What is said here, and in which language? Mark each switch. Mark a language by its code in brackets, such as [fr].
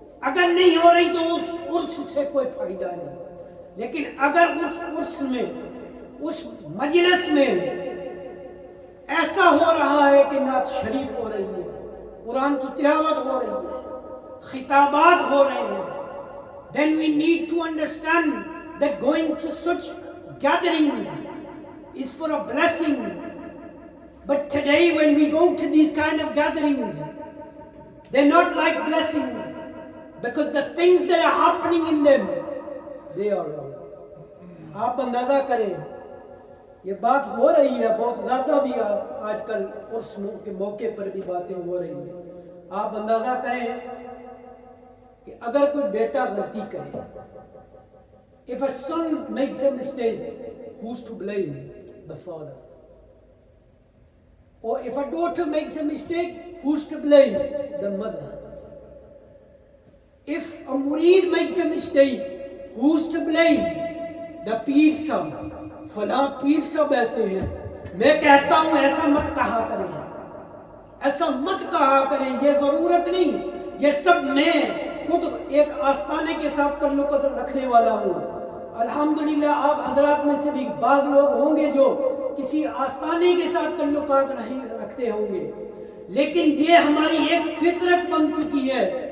[ur] اگر نہیں ہو رہی تو اس عرس سے کوئی فائدہ نہیں. لیکن اگر اس عرس میں، اس مجلس میں ایسا ہو رہا ہے کہ نعت شریف ہو رہی ہے، قرآن کی تلاوت ہو رہی ہے، خطابات ہو رہے ہیں, [en] then we need to understand that going to such gatherings is for a blessing. But today when we go to these kind of gatherings, they're not like blessings, because the things that are happening in them, they are wrong. [ur] آپ اندازہ کریں, یہ بات ہو رہی ہے بہت زیادہ بھی, آج کل عرس کے موقع پر بھی باتیں ہو رہی ہیں. آپ اندازہ کریں کہ اگر کوئی بیٹا غلطی کرے, [en] if a son makes a mistake, who's to blame? The father. Or if a daughter makes a mistake, who's to blame? The mother. If a murid makes a mistake, who's to blame? [ur] The پیر صاحب. فلاں پیر صاحب ایسے ہیں, میں کہتا ہوں ایسا مت کہا کریں. ایسا مت کہا کریں، یہ ضرورت نہیں، یہ سب میں خود ایک آستانے کے ساتھ تعلق رکھنے والا ہوں۔ الحمدللہ آپ حضرات میں سے بھی بعض لوگ ہوں گے جو کسی آستانے کے ساتھ تعلقات رکھتے ہوں گے، لیکن یہ ہماری ایک فطرت بن چکی ہے